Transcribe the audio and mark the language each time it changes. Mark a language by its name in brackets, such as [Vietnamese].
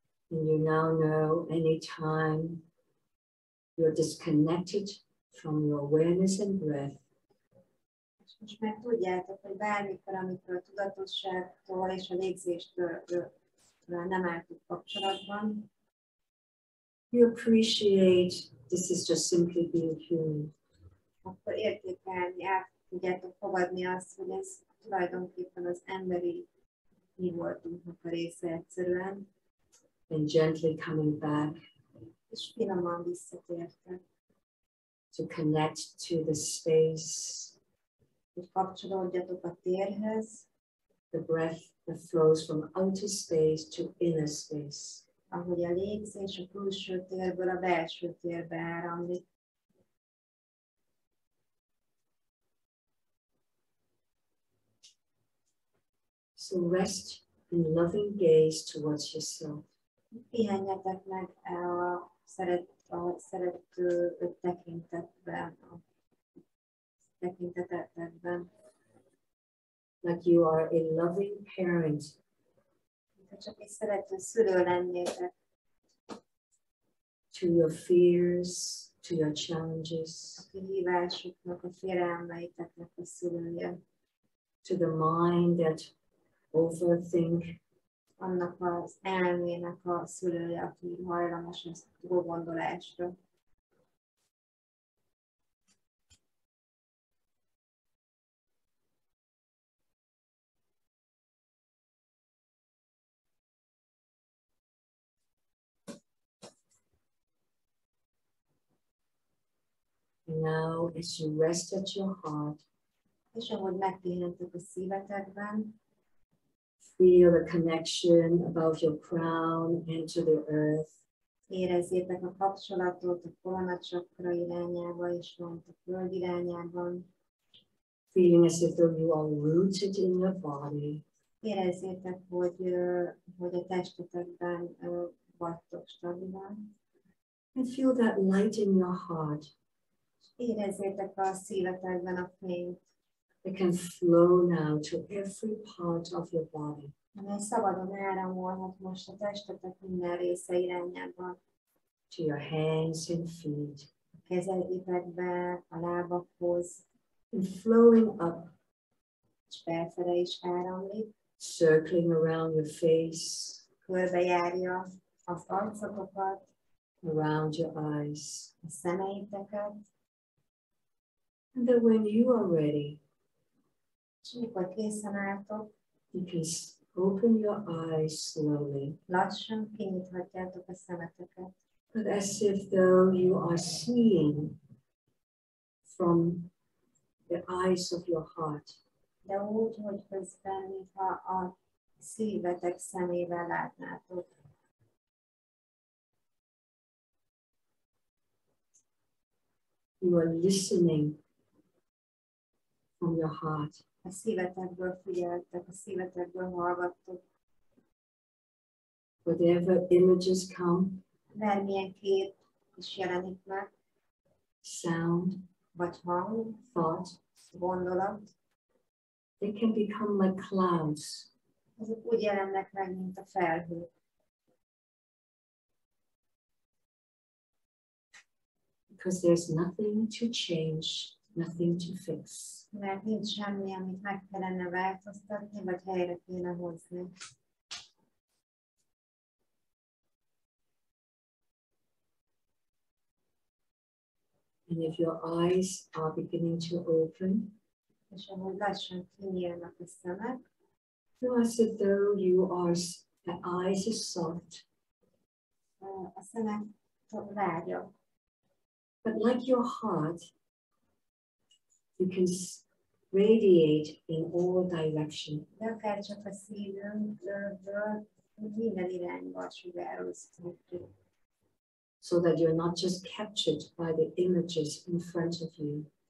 [English] And you now know anytime you're disconnected from your awareness and breath, [Hungarian] És most már tudjátok, hogy bármikor, amikor a tudatosságtól és a légzéstől nem álltuk kapcsolatban, [English] you appreciate this is just simply being human. [Hungarian] akkor értékelni, el tudjátok fogadni azt, hogy ez tulajdonképpen az emberi mi voltunknak a része egyszerűen, [English] And gently coming back [Hungarian] és finoman visszatértek. [English] to connect to the space, [Hungarian] hogy kapcsolódjatok a térhez, [English] the breath that flows from outer space to inner space. [Hungarian] ahogy a légzés a külső térből a belső térbe áramlik. [English] So rest in loving gaze towards yourself. [Hungarian] Pihenjetek meg a szerető tekintetben, a tekintetetekben. [English] Like you are a loving parent. [Hungarian] Ha csak egy szerető szülő lennétek. [English] To your fears, to your challenges. [Hungarian] A kihívásoknak, a félelmeiteknek a szülője. [English] To the mind that overthink. [Hungarian] Annak az elmének a szülője, aki hajlamos a túlgondolásra. [English] Now, as you rest at your heart, [Hungarian] és ahogy megpihentek a szívetekben, [English] feel the connection above your crown and to the earth. [Hungarian] érezzétek a kapcsolatot a koronacsakra irányába és a föld irányában. [English] Feeling as if though you are rooted in your body. [Hungarian] Érezzétek, hogy a testetekben vagytok stabilan. [English] And feel that light in your heart. [Hungarian] Érezzétek a szívetekben a fényt. [English] It can flow now to every part of your body. [Hungarian] Amely szabadon áramolhat most a testetek minden része irányában. [English] To your hands and feet. [Hungarian] A kezeitekbe, a lábakhoz. [English] And flowing up. [Hungarian] És felfele is áramlik. [English] Circling around your face. [Hungarian] Körbejárja az arcotokat. [English] Around your eyes. [Hungarian] A szemeiteket. [English] And then when you are ready, [Hungarian] és mikor készen álltok, [English] you can open your eyes slowly. [Hungarian] lassan kinyithatjátok a szemeteket. [English] But as if though you are seeing from the eyes of your heart. [Hungarian] De úgy, hogy közben, mintha a szívetek szemével látnátok. [English] You are listening from your heart. [Hungarian] A szívetekből figyeltek, a szívetekből hallgattok. [English] Whatever images come, [Hungarian] Bármilyen kép is jelenik meg, [English] sound, [Hungarian] vagy hang, [English] thought, [Hungarian] gondolat, [English] they can become like clouds. [Hungarian] azok úgy jelennek meg, mint a felhők. [English] Because there's nothing to change, nothing to fix. [Hungarian] Mert nincs semmi, amit meg kellene változtatni, vagy helyre kéne hozni. [English] And if your eyes are beginning to open, [Hungarian] És ahogy lassan kinyílnak a szemek, [English] feel as if though the eyes are soft. [Hungarian] A szemek lágyak. [English] But like your heart, you can radiate in all directions. [Hungarian] De akár csak a szívünkből minden irányba sugároztunk. [English] So that you're not just captured by the images in front of you.